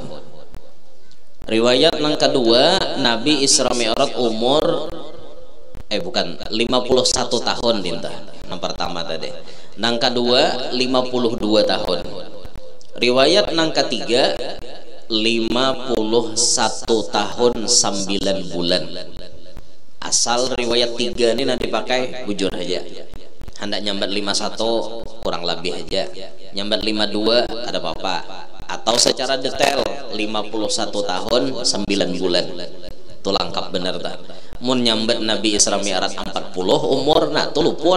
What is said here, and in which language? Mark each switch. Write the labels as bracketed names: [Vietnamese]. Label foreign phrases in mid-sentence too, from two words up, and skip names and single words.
[Indonesian] Riwayat yang kedua, Nabi Isra Mi'raj umur 51 tahun dinta. Yang pertama tadi. Yang kedua 52 tahun. Riwayat yang ketiga 51 tahun 9 bulan. Asal riwayat 3 ini nanti pakai bujur aja. [Banjar] Hendak nyambat 51 kurang lebih aja. Nyambat 52 ada apa-apa. [Indonesian] Atau secara detail 51 tahun 9 bulan. Itu lengkap bener tak? [Banjar] Mun nyambat Nabi Isra Mi'raj 40 umur nah tuh luput.